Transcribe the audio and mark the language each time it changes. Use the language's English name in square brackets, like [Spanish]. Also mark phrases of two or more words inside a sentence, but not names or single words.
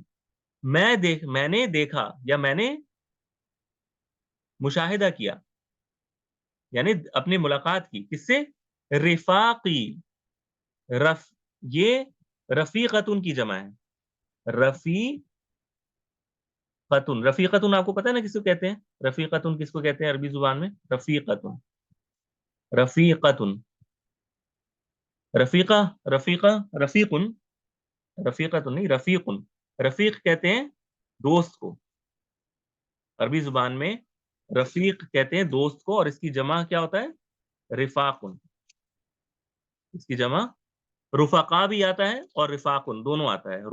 [Hindi] मैंने देखा या मैंने मुशाहिदा किया, यानी अपनी मुलाकात की। किससे? रिफाकी। रफ ये रफीकतुन की जमा है। रफीकतुन, रफीकतुन आपको पता है ना किसको कहते हैं? रफीकतुन किसको कहते हैं अरबी जुबान में? रफीकतुन, रफीकतुन, रफीका, रफीका, रफीकुन, रफीकतुन नहीं, रफीकुन। रफीक कहते हैं दोस्त को, अरबी जुबान में रफीक कहते हैं दोस्त को, और इसकी जमा क्या होता है? रिफाकुन। इसकी जमा रुफका भी आता है और रिफाकुन दोनों आता है।